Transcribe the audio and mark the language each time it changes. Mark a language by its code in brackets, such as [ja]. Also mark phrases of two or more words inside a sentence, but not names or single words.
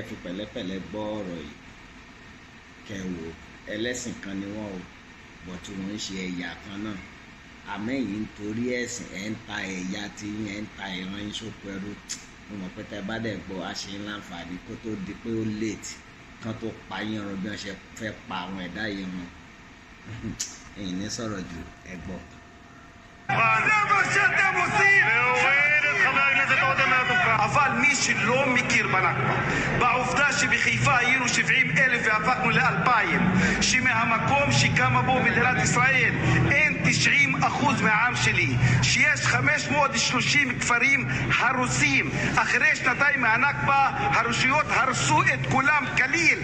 [yo] fi pẹ̀lẹ́pẹ̀lẹ́ gbọ́ ọ̀rọ̀ yìí kẹ́ wò ẹlẹ́sìn kan ni wọ́n o but wọ́n ń ṣe ẹ̀yà kan náà àmẹ́yìn nítorí ẹ̀sìn ẹ̀ ń ta ẹ̀yà tí yín ẹ̀ ń ta ìran yín sóko ẹrú mo mọ̀ pé tẹ́ bá dẹ̀ gbọ́ a ṣe ń láǹfààní kó tó di pé ó late kan tó pa yín ọ̀rọ̀ bí wọ́n ṣe fẹ́ pa àwọn ẹ̀dá yìí wọn ẹ̀yin ní sọ̀rọ̀ jù ẹ gbọ́. [he] אבל מי שלא מכיר בנכבה, בעובדה שבחיפה היינו 70,000 והפכנו ל2,000, שמהמקום שקמה בו מדינת ישראל אין 90% מהעם שלי, שיש 530 כפרים הרוסים, אחרי שנתיים מהנכבה הרשויות הרסו את כולם כליל.